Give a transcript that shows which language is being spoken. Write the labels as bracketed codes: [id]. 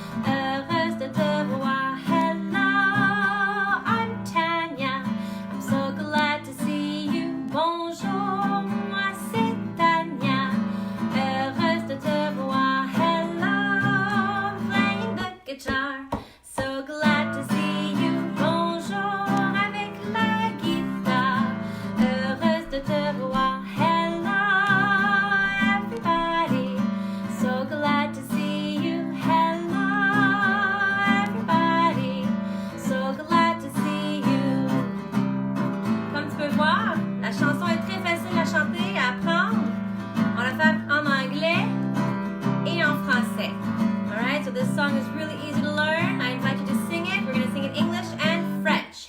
[fr] Heureuse de te voir. [en] Hello, I'm Tanya. I'm so glad to see you. [fr] Bonjour, moi c'est Tanya. Heureuse de te voir. [en] Hello, playing the guitar. So glad to see you. [fr] Bonjour avec la guitare. Heureuse de te voir. [en] Hello, everybody. So glad to see you. Hello, everybody. So glad to see you. [fr] Comme tu peux voir, la chanson est très facile à chanter, à apprendre. On la fait en anglais et en français. [en] Alright, so this song is really easy to learn. I invite you to sing it. We're going to sing it English and French.